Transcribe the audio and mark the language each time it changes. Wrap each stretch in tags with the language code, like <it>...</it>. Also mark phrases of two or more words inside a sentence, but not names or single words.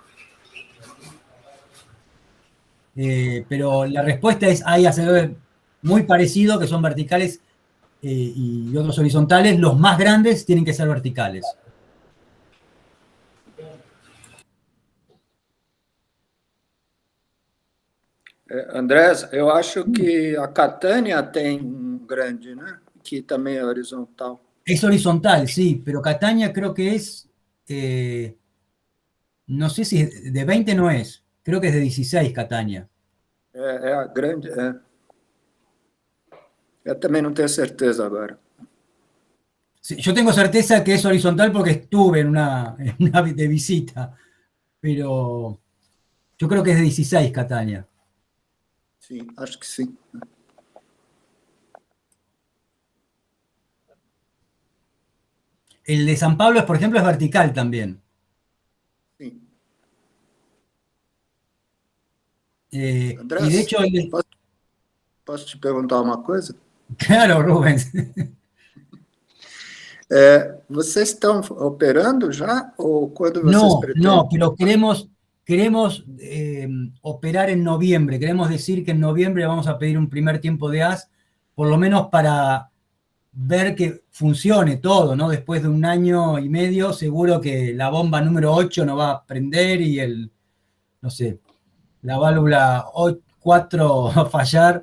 <es>Pero la respuesta es, hay aceleradores muy parecidos que son verticales y otros horizontales. Los más grandes tienen que ser verticales. Andrés,</es> <pt>eu acho que a Catânia tem grande, né? Que também é horizontal.</pt> <es>Es horizontal, sí, pero Catania creo que es, no sé si de 20 no es, creo que es de 16 Catania.</es> <pt>É a grande, é. Eu também não tenho certeza agora.</pt> <es>Sí, yo tengo certeza que es horizontal porque estuve en una de visita, pero yo creo que es de 16 Catania.</es> <pt>Sim, acho que sim.</pt> <es>El de San Pablo, por ejemplo, es vertical también.</es> <pt>Sim.</pt> <es>Andrés, y de hecho...</es> <pt>Posso te perguntar uma coisa?</pt> <es>Claro, Rubens.</es> <pt>Vocês estão operando já? Ou quando vocês pretendem?</pt> <es>No, pero queremos operar en noviembre. Queremos decir que en noviembre vamos a pedir un primer tiempo de haz, por lo menos para ver que funcione todo, ¿no? Después de 1 año y medio, seguro que la bomba número 8 no va a prender y la válvula 4 va a fallar.</es>